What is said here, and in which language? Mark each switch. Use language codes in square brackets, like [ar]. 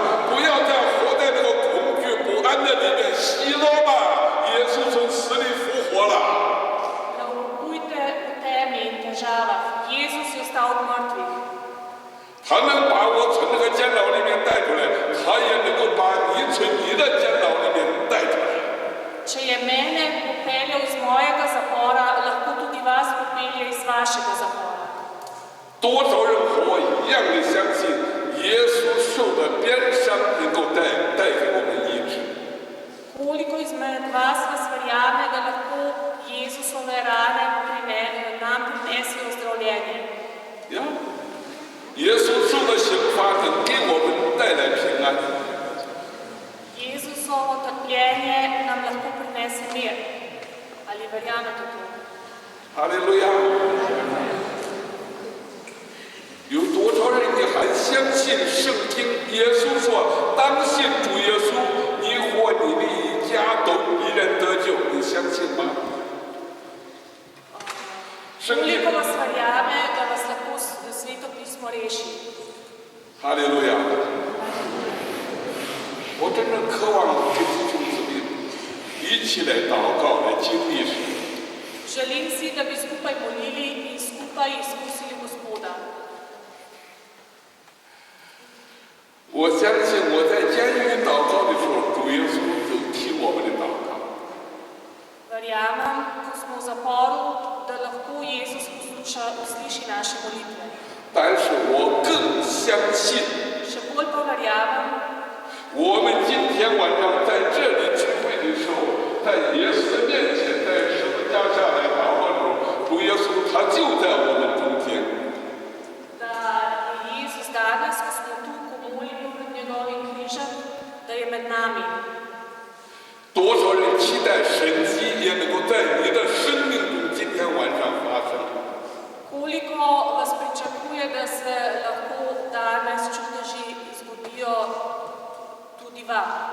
[zh] 不要再活在那个恐惧不安的里面，喜乐吧！耶稣从死里复活了。 [sl] Ne obupujte v temi in težavah. Jezus je ostal od mrtvih. [zh] 他能把我从这个监牢里面带出来，他也能够把你从你的监牢里面带出来。 [sl] Če je mene popeljal iz mojega zapora, lahko tudi vas popelje iz vašega zapora. [zh] 多少人和我一样的相信，耶稣受的鞭伤能够带给我们医治。 [sl] Koliko izmed vas verjame, da lahko Jezusove rane nam prinesejo zdravljenje? [zh] 呀，耶稣受的刑罚能给我们带来平安。 [sl] Jezusovo trpljenje nam lahko prinese mir. Ali verjamete to? [zh] 哈利路亚！有多少人你还相信圣经？耶稣说：“当信主耶稣，你和你的一家都必然得救。” 你相信吗？圣经 [sl] Koliko vas verjame, da vas lahko Sveto pismo reši? [zh] 哈利路亚！我真正渴望跟弟兄姊妹一起来祷告，来经历神。 [sl] Želim si, da bi skupaj molili in skupaj izkusili Gospoda. [zh] 我相信我在监狱祷告的时候，主耶稣就听我们的祷告。 [sl] Verjamem, ko smo v zaporu, da lahko Jezus usliši naše molitve. [zh] 但是我更相信， [sl] Še bolj pa verjamem, [zh] 我们今天晚上在这里聚会的时候，在耶稣的面前，在十字架下来祷告的时候，主耶稣他就在我们中间。 [sl] da je Jezus danes, ko smo tu, ko molimo pred njegovim križem, da je med nami. [zh] 多少人期待神迹也能够在你的生命中今天晚上发生？ [sl] Koliko vas pričakuje, da se lahko danes čudeži zgodijo tudi vam?